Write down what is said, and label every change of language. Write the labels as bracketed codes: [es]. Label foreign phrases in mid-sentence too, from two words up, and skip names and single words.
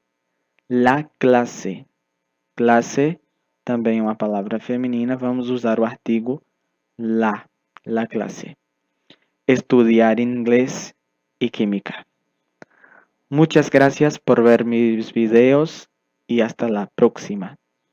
[es] La clase. Clase, [pt] também uma palavra feminina, vamos usar o artigo [es] la clase. Estudiar inglés y química. Muchas gracias por ver mis videos y hasta la próxima.